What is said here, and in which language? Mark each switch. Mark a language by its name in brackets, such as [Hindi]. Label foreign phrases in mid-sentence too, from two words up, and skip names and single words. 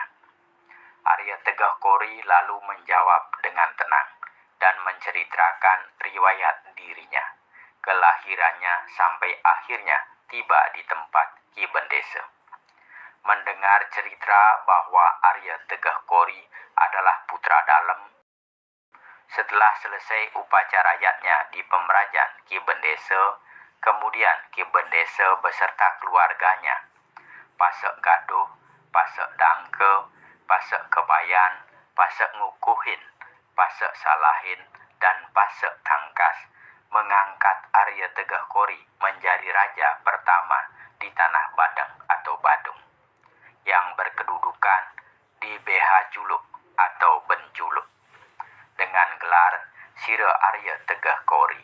[Indonesian] Arya Tegah Kori lalu menjawab dengan tenang dan menceritakan riwayat dirinya, kelahirannya sampai akhirnya tiba di tempat Ki Bendese. Mendengar cerita bahwa Arya Tegah Kori adalah putra dalem, setelah selesai upacara yatnya di pemerajan Ki Bendese, kemudian Ki Bendese beserta keluarganya, Pasek Gaduh, Pasek Dangke, Pasek Kebayan, Pasek Ngukuhin, Pasek Salahin, dan Pasek Tangkas mengangkat Arya Tegah Kori menjadi raja pertama di tanah Badeng atau Badung, yang berkedudukan di BH Juluk atau Benjuluk dengan gelar Sire Arya Tegah Kori.